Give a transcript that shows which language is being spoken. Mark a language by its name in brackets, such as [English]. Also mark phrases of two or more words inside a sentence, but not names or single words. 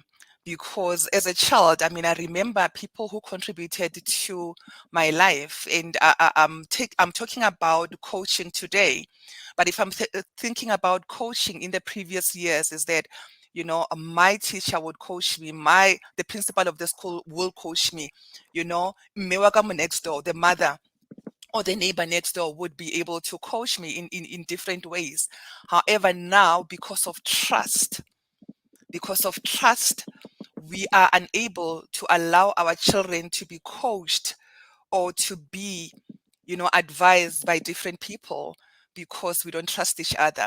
[English] Because as a child, I mean, I remember people who contributed to my life, and I'm talking about coaching today. But if I'm thinking about coaching in the previous years, is that my teacher would coach me, the principal of the school will coach me, [Southern Sotho] mme wa ka mo [English] next door, the mother or the neighbor next door would be able to coach me in different ways. However, now because of trust, we are unable to allow our children to be coached or to be, advised by different people because we don't trust each other.